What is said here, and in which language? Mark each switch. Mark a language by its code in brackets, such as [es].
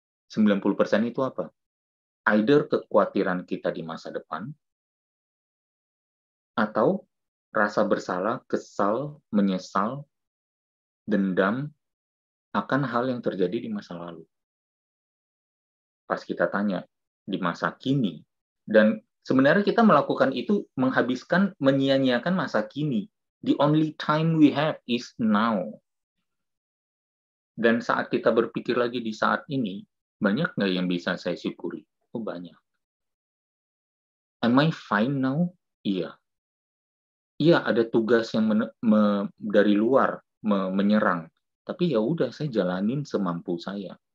[id] 90% itu apa? Either kekhawatiran kita di masa depan, atau rasa bersalah, kesal, menyesal, dendam, akan hal yang terjadi di masa lalu. Pas kita tanya, di masa kini, dan sebenarnya kita melakukan itu menghabiskan, menyia-nyiakan masa kini. [en] The only time we have is now. [id] Dan saat kita berpikir lagi di saat ini, banyak nggak yang bisa saya syukuri? Oh, banyak. [en] Am I fine now? [id] Iya. Iya, ada tugas yang dari luar menyerang. Tapi ya udah, saya jalanin semampu saya.